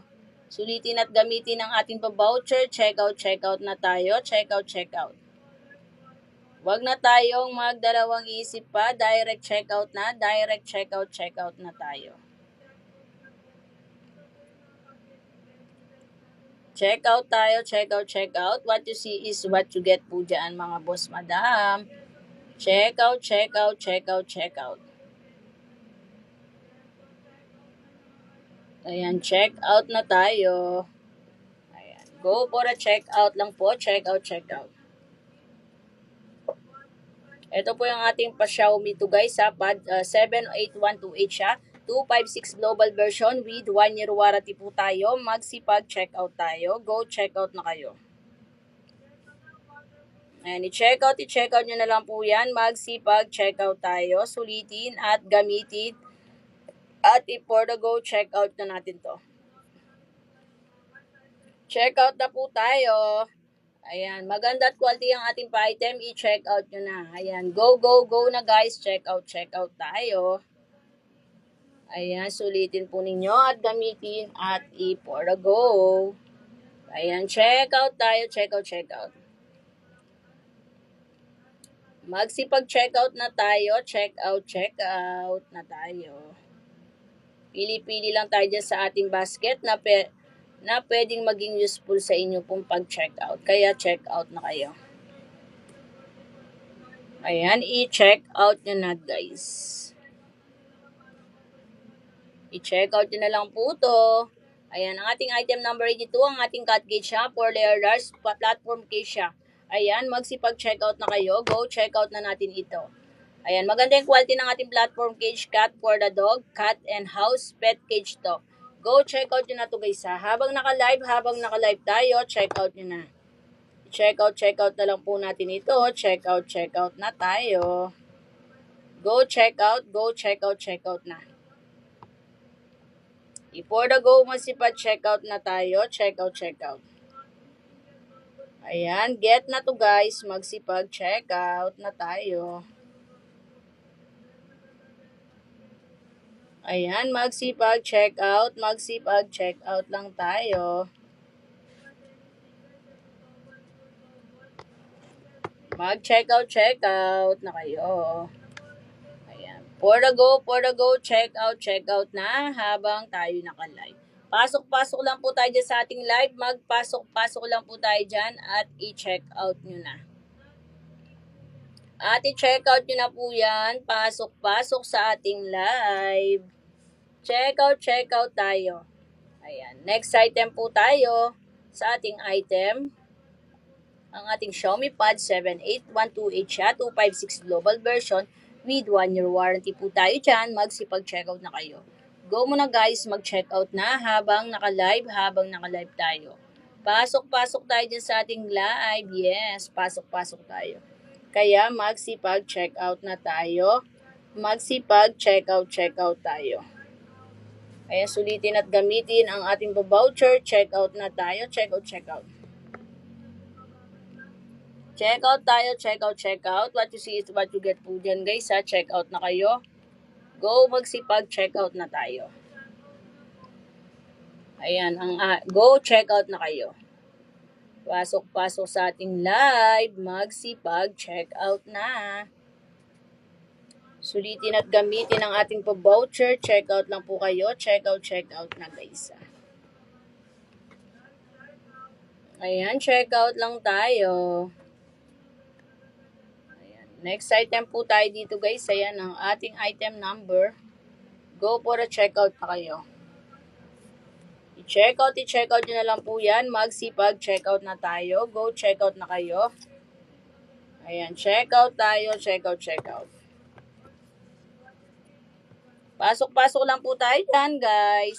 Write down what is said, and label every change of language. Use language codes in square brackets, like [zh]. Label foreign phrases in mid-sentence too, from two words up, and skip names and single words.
[tl] Sulitin at gamitin ang ating pa-voucher. [en] Check out [tl] na tayo. [en] Check out. [tl] Huwag na tayong magdalawang isip pa. [en] Direct check out [tl] na tayo. [en] Check out tayo. What you see is what you get [tl] po dyan mga [en] boss madam. Check out. [tl] Ayan, [en] check out [tl] na tayo. Ayan. [en] Go for a check out [tl] lang po. [en] Check out, check out. [tl] Ito po yung ating pa-Xiaomi to guys ha. [en] 78128 siya. 256 global version with 1 year warranty [tl] po tayo. Magsipag [en] check out [tl] tayo. [en] Go check out [tl] na kayo. Ayan, [en] i-check out [tl] nyo na lang po yan. Magsipag [en] check out [tl] tayo. Sulitin at gamitin. At [en] for the go, check out [tl] na natin to. [en] Check out [tl] na po tayo. Ayan, maganda at quality ang ating pa-item. [en] I-check out [tl] nyo na. Ayan, [en] go, go, go na guys. Check out tayo. [tl] Ayan, sulitin po ninyo at gamitin at [en] for the go. Ayan, check out tayo. Check out. Magsipag-check out [tl] na tayo. [en] Check out [tl] na tayo. Pili-pili lang tayo dyan sa ating basket na pwedeng maging useful sa inyo pong [en] pag-check out. [tl] Kaya [en] check out [tl] na kayo. Ayan, [en] i-check out [tl] nyo na guys. [en] I-check out [tl] nyo na lang po to. Ayan, ang ating [en] item number 82, [tl] ang ating [en] cut gauge siya, 4 layer large, platform case siya. [tl] Ayan, [en] magsipag-check out [tl] na kayo. [en] Go, check out [tl] na natin ito. Ayan, maganda yung [en] quality [tl] ng ating [en] platform cage, cat for the dog, cat and house, pet cage to. Go, check out [tl] nyo na to guys ha. Habang naka-live tayo, [en] check out [tl] nyo na. [en] Check out [tl] na lang po natin ito. [en] Check out [tl] na tayo. [en] Go, check out na. For the go, masipag-check out [tl] na tayo. [en] Check out. [tl] Ayan, get na to guys. [en] Magsipag-check out [tl] na tayo. Ayan, [en] magsipag-check out [tl] lang tayo. [en] Mag-check out [tl] na kayo. Ayan, [en] for the go, check out [tl] na habang tayo naka-live. Pasok lang po tayo dyan sa ating live. Magpasok lang po tayo dyan at [en] i-check out [tl] nyo na. At [en] i-check out [tl] nyo na po yan. Pasok sa ating live. [en] Check out [tl] tayo. Ayan. [en] Next item [tl] po tayo sa ating item. Ang ating Xiaomi Pad 78128 siya. [en] 256 global version with 1 year warranty [tl] po tayo dyan. [en] Magsipag-check out [tl] na kayo. [en] Go muna guys. Mag-check out [tl] na habang naka-live tayo. Pasok tayo dyan sa ating live. Yes, pasok tayo. Kaya [en] magsipag-check out [tl] na tayo. [en] Magsipag-check out [tl] tayo. Ayan, sulitin at gamitin ang ating voucher. [en] Check out [tl] na tayo. [en] Check out. Check out tayo. Check out. What you see is what you get [tl] po dyan [en] guys ha. Check out [tl] na kayo. [en] Go, magsipag-check out [tl] na tayo. Ayan, [en] go, check out [tl] na kayo. Pasok sa ating live. [en] Magsipag-check out [tl] na. Sulitin at gamitin ang ating voucher. [en] Check out [tl] lang po kayo. [en] Check out na guys. [tl] Ayan, [en] check out [tl] lang tayo. Ayan. [en] Next item [tl] po tayo dito guys. Ayan ang ating [en] item number. Go for a check out [tl] na kayo. [en] I-check out [tl] nyo na lang po yan. [en] Magsipag-check out [tl] na tayo. [en] Go, check out [tl] na kayo. Ayan, [en] check out tayo. Check out. [tl] Pasok lang po tayo dyan, guys.